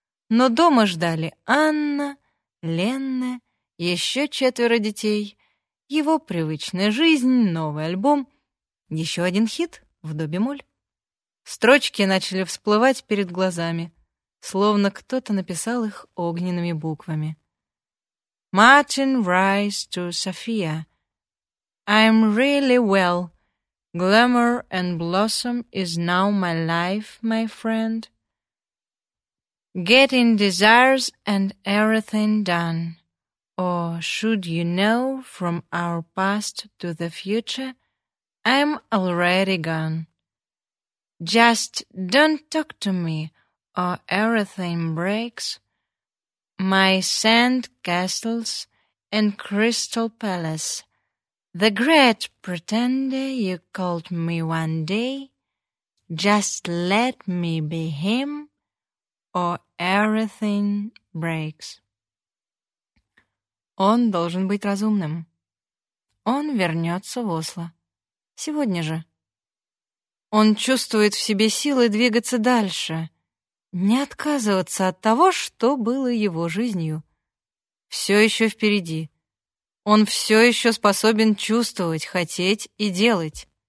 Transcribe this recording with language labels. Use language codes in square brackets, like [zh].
[ru] Но дома ждали Анна, Ленна, еще 4 детей, его привычная жизнь, новый альбом, еще 1 хит в до бемоль. Строчки начали всплывать перед глазами. словно кто-то написал их огненными буквами. [en] Martin writes to Sophia. I'm really well. Glamour and blossom is now my life, my friend. Getting desires and everything done. Or should you know from our past to the future, I'm already gone. Just don't talk to me or everything breaks. My sand castles and crystal palace. The great pretender you called me one day. Just let me be him or everything breaks. [ru] Он должен быть разумным. Он вернется в Осло. Сегодня же. Он чувствует в себе силы двигаться дальше, не отказываться от того, что было его жизнью. Все еще впереди. Он все еще способен чувствовать, хотеть и делать.